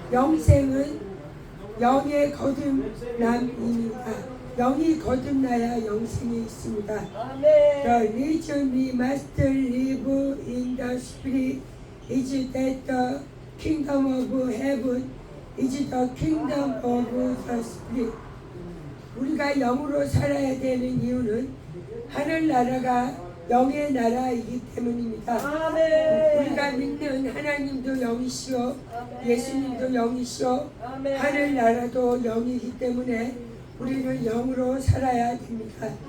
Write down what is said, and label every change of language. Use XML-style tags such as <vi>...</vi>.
<ko>영생은 영의 거듭남입니다. 영이 거듭나야 영생이 있습니다. 아멘.</ko> <en>The reason we must live in the spirit is that the kingdom of heaven is the kingdom of the spirit.</en> <ko>우리가 영으로 살아야 되는 이유는 하늘나라가 영의 나라이기 때문입니다. 아멘. 우리가 믿는 하나님도 영이시오, 아멘. 예수님도 영이시오, 아멘. 하늘나라도 영이기 때문에 우리는 영으로 살아야 됩니다.</ko>